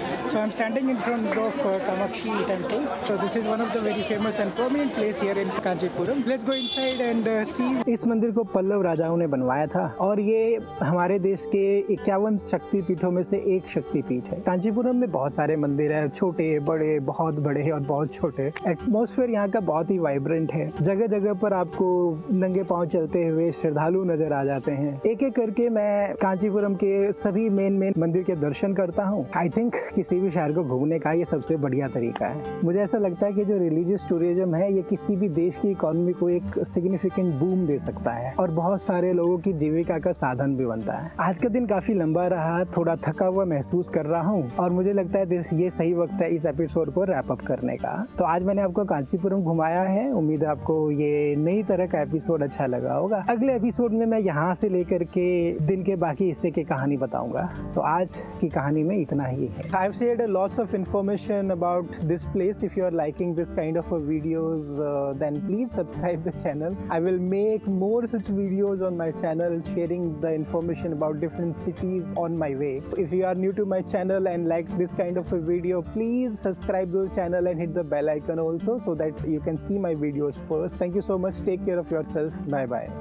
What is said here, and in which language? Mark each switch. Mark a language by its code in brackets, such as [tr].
[en] So I'm standing in front of Kamakshi temple. So this is one of the very famous and prominent place here in Kanchipuram. Let's go inside and see. [hi] इस मंदिर को पल्लव राजाओं ने बनवाया था और ये हमारे देश के 51 शक्तिपीठों में से एक शक्तिपीठ है। कांचीपुरम में बहुत सारे मंदिर हैं, छोटे बड़े, बहुत बड़े और बहुत छोटे। एटमॉस्फेयर यहाँ का बहुत ही वाइब्रेंट है। जगह जगह पर आपको नंगे पांव चलते हुए श्रद्धालु नजर आ जाते हैं। एक एक करके मैं कांचीपुरम के सभी मेन मंदिर के दर्शन करता हूँ। [en] I think [hi] किसी भी शहर को घूमने का ये सबसे बढ़िया तरीका है। मुझे ऐसा लगता है कि जो रिलीजियस टूरिज्म है ये किसी भी देश की इकोनॉमी को एक सिग्निफिकेंट बूम दे सकता है और बहुत सारे लोगों की जीविका का साधन भी बनता है। आज का दिन काफी लंबा रहा, थोड़ा थका हुआ महसूस कर रहा हूँ और मुझे लगता है ये सही वक्त है इस एपिसोड को रैप अप करने का। तो आज मैंने आपको कांचीपुरम घुमाया है। उम्मीद है आपको ये नई तरह का एपिसोड अच्छा लगा होगा। अगले एपिसोड में मैं यहाँ से लेकर के दिन के बाकी हिस्से की कहानी बताऊंगा। तो आज की कहानी में इतना ही है। [en] I've shared lots of information about this place. If you are liking this kind of videos, then please subscribe the channel. I will make more such videos on my channel, sharing the information about different cities on my way. If you are new to my channel and like this kind of a video, please subscribe to the channel and hit the bell icon also so that you can see my videos first. Thank you so much. Take care of yourself. Bye bye.